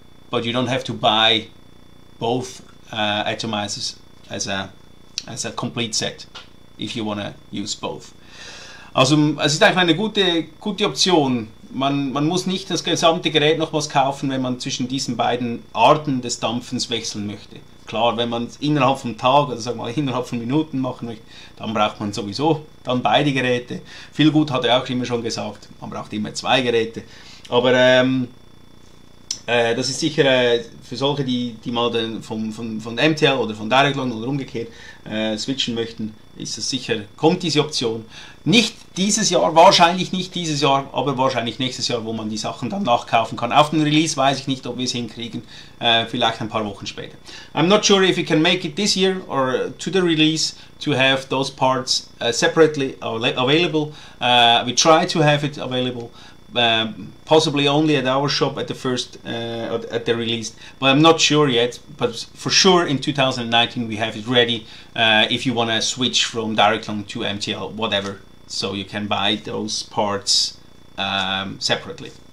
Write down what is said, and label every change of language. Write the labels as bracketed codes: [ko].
[en] but you don't have to buy both atomizers as a complete set if you want to use both. [de] Also es ist einfach eine gute Option. Man muss nicht das gesamte Gerät nochmals kaufen, wenn man zwischen diesen beiden Arten des Dampfens wechseln möchte. Klar, wenn man es innerhalb vom Tag oder sagen wir mal innerhalb von Minuten machen möchte, dann braucht man sowieso dann beide Geräte. Viel gut hat er auch immer schon gesagt, man braucht immer 2 Geräte. Aber das ist sicher für solche, die mal von MTL oder von Directlong oder umgekehrt switchen möchten, ist das sicher, kommt diese Option. Nicht dieses Jahr, wahrscheinlich nicht dieses Jahr, aber wahrscheinlich nächstes Jahr, wo man die Sachen dann nachkaufen kann. Auf den Release weiß ich nicht, ob wir es hinkriegen, vielleicht ein paar Wochen später. [en] I'm not sure if we can make it this year or to the release to have those parts separately available. We try to have it available. Possibly only at our shop at the first at the release, but I'm not sure yet. But for sure in 2019 we have it ready if you want to switch from Directlong to MTL, whatever, so you can buy those parts separately.